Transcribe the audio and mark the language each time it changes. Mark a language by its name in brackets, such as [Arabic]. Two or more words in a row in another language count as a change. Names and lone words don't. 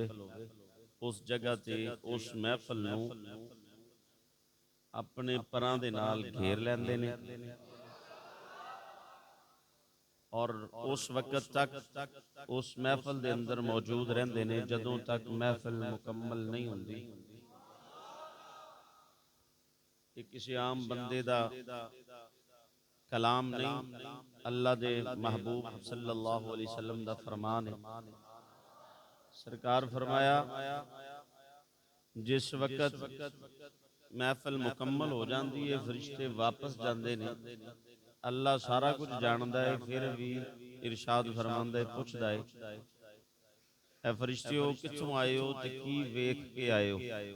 [Punjabi] اس جگہ تے اس محفل نوں اپنے پراں دے نال گھیر لیندے نے اور اس وقت تک اس محفل دے اندر موجود رہندے نے جدوں تک محفل مکمل نہیں ہندی. کہ کسی عام بندے دا کلام نہیں، اللہ دے محبوب [Arabic] صلى الله عليه وسلم [Punjabi] دا فرمان ہے. سرکار فرمایا، جس وقت محفل مکمل ہو جاتی ہے، فرشتے واپس جاتے نے، اللہ سارا کچھ جانتا ہے، فیر بھی ارشاد فرماندا ہے، پچھدا ہے، اے فرشتیو کتھوں آئے ہو تے کی ویکھ کے آئے ہو?